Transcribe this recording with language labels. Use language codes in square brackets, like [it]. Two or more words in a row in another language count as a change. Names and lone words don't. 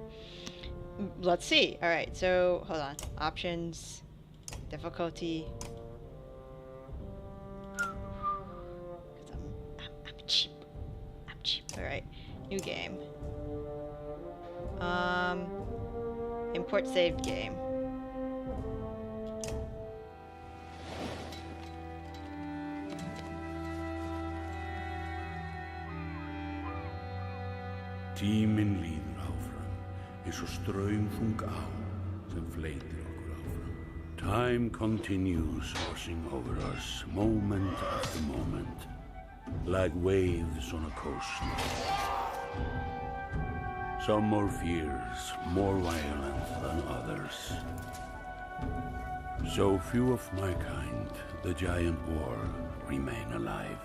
[en] Let's see. All right. So, hold on. Options, difficulty. I'm cheap. I'm cheap. All right. New game. Import saved game. [is] Tíminn líður áfram, eins og straumþung á sem fleytir okkur áfram. [en] Time continues washing over us, moment after moment, like waves on a coast. Some more fierce, more violent than others. So few of my kind, the giant world, remain alive.